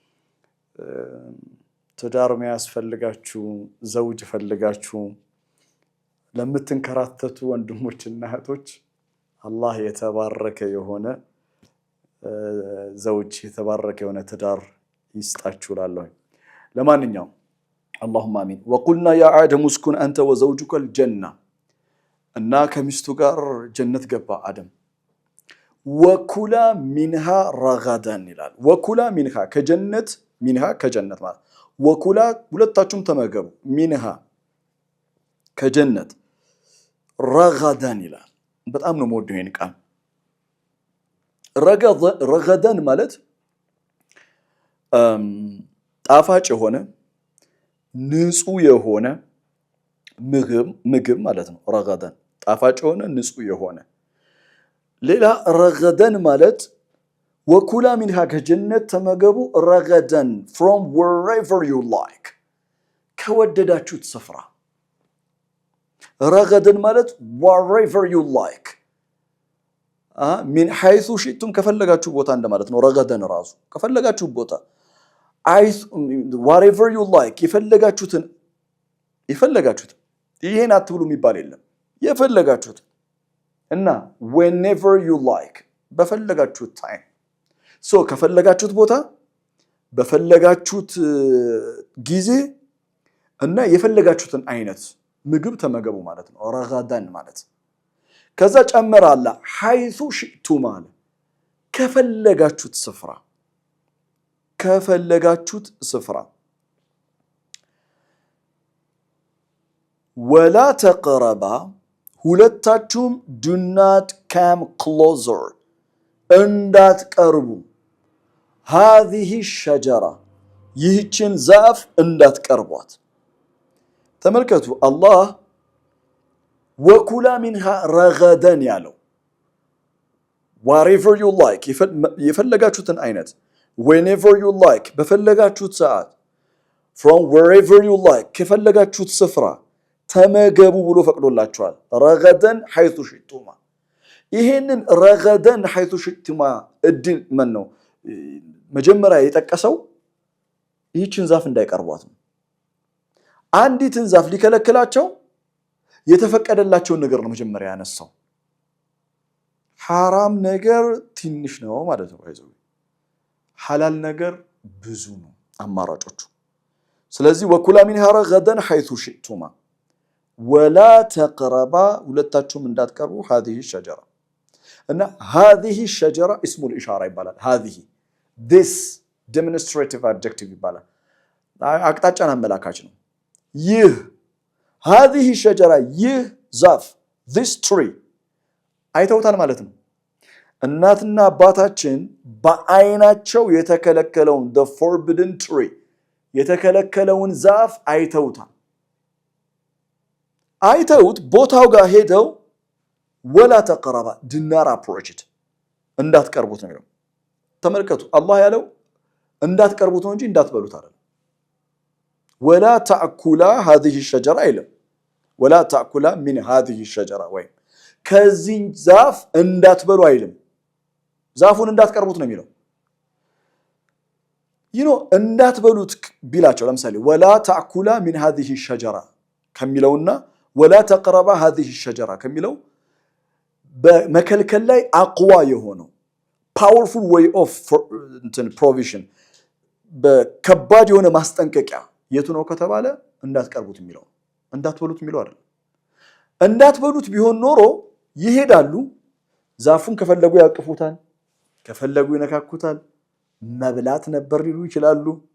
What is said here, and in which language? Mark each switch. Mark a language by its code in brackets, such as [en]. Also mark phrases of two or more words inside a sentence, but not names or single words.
[am] ትዳር የሚያስፈልጋችሁ ዘውጅ ፈልጋችሁ ለምትንከራተቱ ወንድሞችና እህቶች አላህ የተባረከ የሆነ ዘውጅ የተባረከ የሆነ ትዳር ይስጣችሁ እላለሁ። ለማንኛውም [ar] اللهم آمين. وقلنا يا آدم اسكن أنت وزوجك الجنة [am] እና ከሚስቱ ጋር ጀነት ገባ አደም። [ar] وكلا منها رغدا [am] ይላል። [ar] وكلا منها [am] ከጀነት ሚንሃ ከጀነት ማለት ወኩላ ሁለታችሁም ተመገቡ ሚንሃ ከጀነት ረጋዳን ይላል። በጣም ነው የምወደው ይሄን ቃል። ረጋዳን ማለት ጣፋጭ የሆነ ንጹህ የሆነ ምግብ ማለት ነው። ረጋዳን ጣፋጭ የሆነ ንጹህ የሆነ። ሌላ ረጋዳን ማለት [ar] وكلا منها [am] ከጀነት ተመገቡ ረጋዳን [en] from wherever you like [am] ከወደዳችሁት ስፍራ። ረጋዳን ማለት [en] wherever you like [ar] من حيث شئتم [am] ከፈለጋችሁ ቦታ እንደማለት ነው። ረጋዳን ራሱ ከፈለጋችሁ ቦታ [en] whatever you like [am] የፈለጋችሁትን ይሄን አትብሉ የሚባል የለም። የፈለጋችሁት እና [en] whenever you like [am] በፈለጋችሁት ታይም ከፈለጋችሁት ቦታ በፈለጋችሁት ጊዜ እና የፈለጋችሁትን አይነት ምግብ ተመገቡ ማለት ነው ረጋዳን ማለት። ከዛ ጨመረ አለ [ar] حيث شئتم [am] ማለት ከፈለጋችሁት ስፍራ [ar] ولا تقربا [am] ሁለታችሁም [en] do not come closer [am] እንዳትቀርቡ [ar] هذه الشجرة [am] ይህችን ዛፍ እንዳትቀርቧት። ተመልከቱ አላህ [ar] وكلا منها رغدا [am] ያለው [en] whatever you like [am] የፈለጋችሁትን አይነት [en] whenever you [am] like በፈለጋችሁት ሰዓት [en] from wherever you like [am] ከፈለጋችሁት ስፍራ ተመገቡ ብሎ ፈቅዶላችኋል። [ar] رغدا حيث شئتما [am] ይሄንን [ar] رغدا حيث شئتما [am] እድል ምን ነው መጀመሪያ የጠቀሰው ይህችን ዛፍ እንዳይቀርቧት ነው። አንዲትን ዛፍ ሊከለክላቸው የተፈቀደላቸውን ነገር ነው መጀመሪያ ያነሳው። ሐራም ነገር ትንሽ ነው ማለት ነው። ሐላል ነገር ብዙ ነው አማራጮቹ። ስለዚህ [ar] وكلا منها رغدا حيث شئتما ولا تقربا [am] ሁለታችሁም እንዳትቀርቡ [ar] هذه الشجرة [am] እና [ar] هذه الشجرة اسم الإشارة [am] ይባላል። هذه [en] this demonstrative adjective [am] ይባላል። አቅጣጫን አመላካች ነው። ይህ [ar] هذه الشجرة [am] ይህ ዛፍ [en] this tree [am] አይተውታል ማለት ነው። እናትና አባታችን በአይናቸው የተከለከለውን [en] the forbidden tree [am] የተከለከለውን ዛፍ አይተውታል። አይተውት ቦታው ጋር ሄደው [ar] ولا تقربا [en] do not approach it [am] እንዳትቀርቡት ነው። ተመልከቱ አላህ ያለው እንዳትቀርቡት ነው እንጂ እንዳትበሉት አይደለም። [ar] ولا تأكلا هذه الشجرة [am] አይልም። [ar] ولا تأكلا من هذه الشجرة [am] ወይ ከዚህ ዛፍ እንዳትበሉ አይልም። ዛፉን እንዳትቀርቡት ነው የሚለው። እንዳትበሉት ቢላቸው ለምሳሌ [ar] ولا تأكلا من هذه الشجرة [am] ከሚለውና [ar] ولا تقربا هذه الشجرة [am] ከሚለው በመከልከል ላይ አቅዋ የሆነው [en] powerful way of provision [am] በከባድ የሆነ ማስጠንቀቂያ የቱ ነው ከተባለ እንዳትቀርቡት የሚለው እንዳትበሉት የሚለው አይደል እንዳትበሉት ቢሆን ኖሮ ይሄዳሉ ዛፉን ከፈለጉ ያቅፉታል ከፈለጉ ይነካኩታል መብላት ነበር ሊሉ ይችላሉ